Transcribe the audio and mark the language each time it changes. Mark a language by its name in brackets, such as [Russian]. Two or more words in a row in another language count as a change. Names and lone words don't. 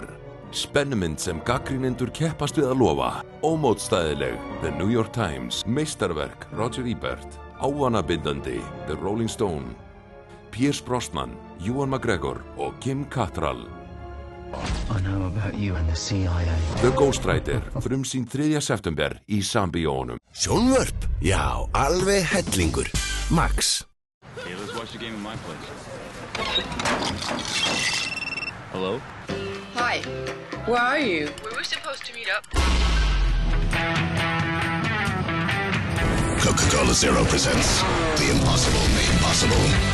[Icelandic] spennumynd sem gagnrýnendur keppast við að lofa, ómótstæðileg [English] The New York Times, [Icelandic] meistarverk Roger Ebert, ávanabindandi [English] The Rolling Stone, [Icelandic] Pierce Brosnan, Ewan McGregor og Kim Cattrall. [English] I know about you and the CIA. [Icelandic] The Ghostwriter, frumsýnd 3. september í Sambíóunum. Sjónvörp? Já, alveg hellingur. Max. [English] Okay, let's watch the game in my place. Hello? Hi. Where are you? We were supposed to meet up. Coca-Cola Zero presents The Impossible Made Possible.